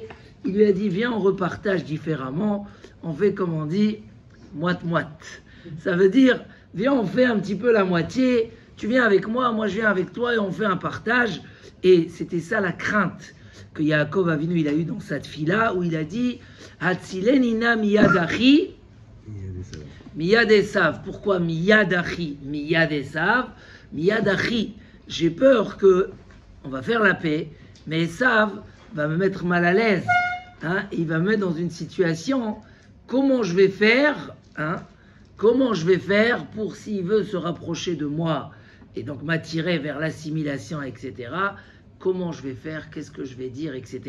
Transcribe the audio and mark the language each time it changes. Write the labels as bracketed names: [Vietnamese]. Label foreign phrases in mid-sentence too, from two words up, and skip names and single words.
[French] Il lui a dit, viens, on repartage différemment, on fait comme on dit, moite-moite. Ça veut dire, viens, on fait un petit peu la moitié, tu viens avec moi je viens avec toi, et on fait un partage. Et c'était ça la crainte que Yaakov Avinu il a eu dans cette fille-là, où il a dit, [Hebrew] הצילני נא מיד אחי, מיד עשו. [French] Pourquoi [Hebrew] מיד אחי, מיד עשו? [French] Miyadachi, j'ai peur que, on va faire la paix, mais Esav va me mettre mal à l'aise, il va me mettre dans une situation, comment je vais faire pour, s'il veut se rapprocher de moi, et donc m'attirer vers l'assimilation, etc., comment je vais faire, qu'est-ce que je vais dire, etc.